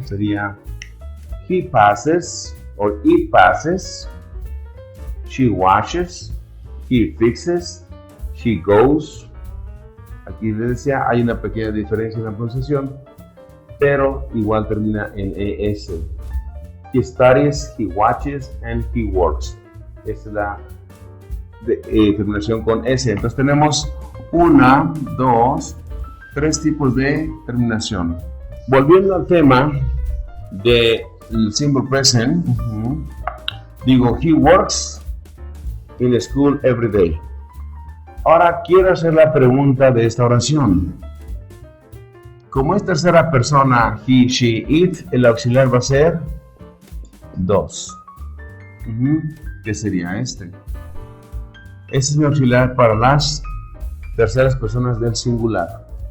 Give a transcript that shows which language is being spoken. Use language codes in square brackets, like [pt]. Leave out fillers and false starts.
[es] Sería [en] he passes or it passes, she washes, he fixes, she goes. [es] Aquí les decía, hay una pequeña diferencia en la pronunciación, pero igual termina en ES. [en] He studies, he watches, and he works. [es] Esa es la terminación con S. Entonces tenemos 1, 2, 3 tipos de terminación. Volviendo al tema del simple present, digo, [en] he works in school every day. [es] Ahora quiero hacer la pregunta de esta oración. Como es tercera persona, he, she, it, el auxiliar va a ser does. ¿Qué sería este? Este es mi auxiliar para las terceras personas del singular.